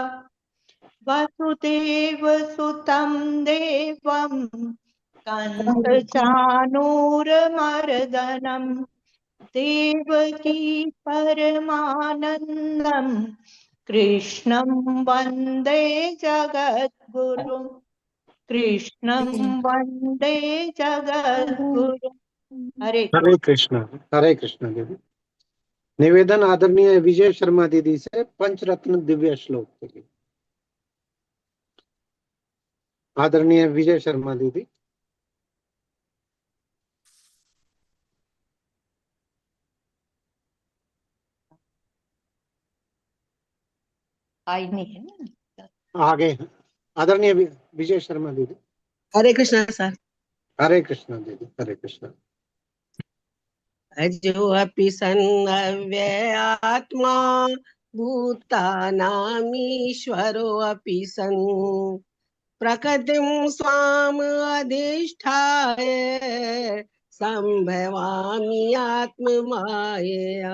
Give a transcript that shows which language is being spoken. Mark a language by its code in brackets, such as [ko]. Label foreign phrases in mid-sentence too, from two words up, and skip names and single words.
[sa] वसुदेव सुतं देवं कंसचाणूरमर्दनं देवकी परमानन्दं कृष्णं वन्दे जगद्गुरुं। कृष्णं वन्दे जगद्गुरुं। [hi] हरे हरे कृष्ण। हरे कृष्ण दीदी। निवेदन आदरणीय विजय शर्मा दीदी से पंचरत्न दिव्य श्लोक के लिए। आदरणीय विजय शर्मा दीदी। आई नहीं है ना। आगे हैं आदरणीय विजय शर्मा दीदी। हरे कृष्णा सर। हरे कृष्ण दीदी। हरे कृष्ण। [sa] अजो अपि सन् अव्ययात्मा भूतानामीश्वरो अपि सन् प्रकृतिं स्वाम् अधिष्ठाय सम्भवामि आत्ममायया।